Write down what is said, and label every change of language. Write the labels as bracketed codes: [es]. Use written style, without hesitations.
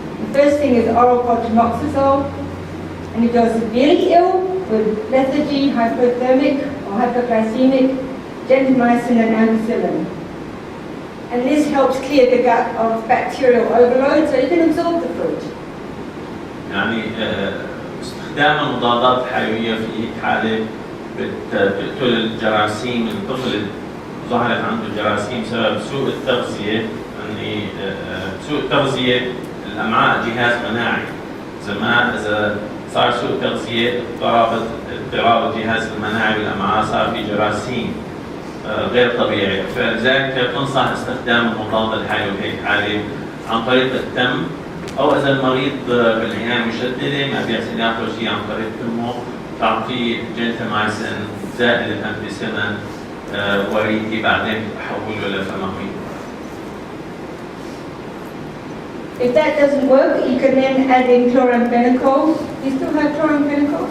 [en] The first thing is oral cotrimoxazole, and if you're severely ill with lethargy, hypothermic or hypoglycemic, gentamicin and ampicillin. And this helps clear the gut of bacterial overload so you can absorb the food. [ar] يعني استخدام المضادات الحيوية في حالة بتقتل الجراثيم، الطفل ظهرت عنده جراثيم بسبب سوء التغذية، يعني سوء التغذية الأمعاء جهاز مناعي، إذا صار سوء تغذية اضطراب الجهاز المناعي بالأمعاء صار في جراثيم غير طبيعي، فلذلك تنصح استخدام المضاد الحيوي في حالة عن طريق التم، أو إذا المريض بالعناية المشددة ما بيحسن ياخذ شيء عن طريق تمه تعطيه جنتامايسين زائد الأمبيسيلين وريدي بعدين تحوله لفموي. [en] If that doesn't work, you can then add in chloramphenicol. You still have chloramphenicol?